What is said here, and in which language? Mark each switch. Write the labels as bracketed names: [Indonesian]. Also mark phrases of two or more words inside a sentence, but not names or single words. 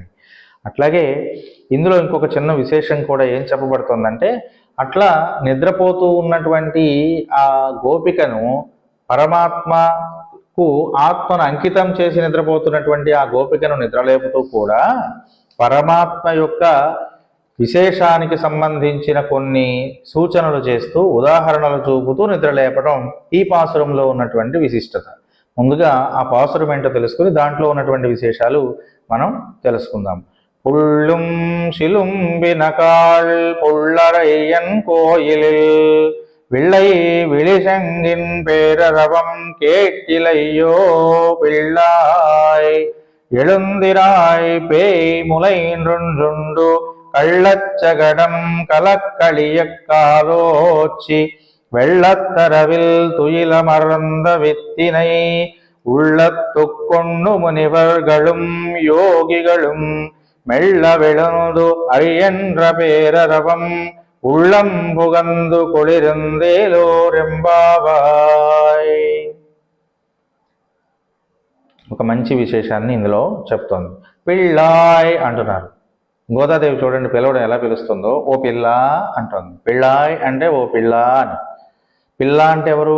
[Telugu] అట్లాగే ఇందులో ఇంకొక చిన్న విశేషం కూడా ఏం చెప్పబడుతుందంటే, అట్లా నిద్రపోతూ ఉన్నటువంటి ఆ గోపికను పరమాత్మకు ఆత్మను అంకితం చేసి నిద్రపోతున్నటువంటి ఆ గోపికను నిద్రలేపుతూ కూడా పరమాత్మ యొక్క విశేషానికి సంబంధించిన కొన్ని సూచనలు చేస్తూ ఉదాహరణలు చూపుతూ నిద్రలేపడం ఈ పాసురంలో ఉన్నటువంటి విశిష్టత. ముందుగా ఆ పాసురం ఏంటో తెలుసుకుని దాంట్లో ఉన్నటువంటి విశేషాలు మనం తెలుసుకుందాం. [Tamil] புள்ளும் சிலும்பினகாள் புள்ளரையன் கோயிலில் விள்ளை விழிசங்கின் பேரரவம் கேட்டிலையோ பிள்ளாய் எழுந்திராய் பேய் முலைன்றுண்டு கள்ளச்சகடம் கலக்களிய காலோச்சி வெள்ளத்தரவில் துயிலமர்ந்த வித்தினை உள்ளத்துக்கொண்டு முனிவர்களும் யோகிகளும் மெல்ல விழுந்து அரியன்ற பேரரவம் உள்ளம் புகந்து కొళిరందేలోరెంబావాయ్. [Telugu] ఒక మంచి విశేషాన్ని ఇందులో చెప్తోంది. పిళ్ళాయ్ అంటున్నారు. గోదాదేవి చూడండి పిలవడం ఎలా పిలుస్తుందో, ఓ పిల్ల అంటుంది. పిళ్ళాయ్ అంటే ఓ పిల్ల అని. పిల్ల అంటే ఎవరు?